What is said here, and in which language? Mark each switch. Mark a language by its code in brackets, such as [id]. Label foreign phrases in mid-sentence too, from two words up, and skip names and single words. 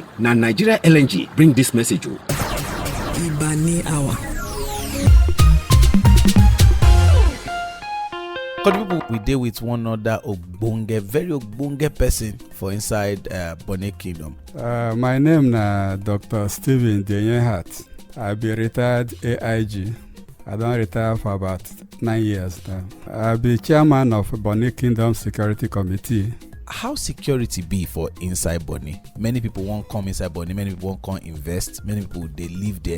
[pcm] Na Nigeria LNG bring this message o. Ibani Hour. People we deal with one other very ogbonge person for inside Bonny Kingdom. My name na Dr. Stephen Hart. I be retired AIG. I don't retire for about 9 years now. I be chairman of Bonny Kingdom Security Committee. How security be for inside Bonny? Many people won't come inside Bonny, many people won't come invest, many people they live there.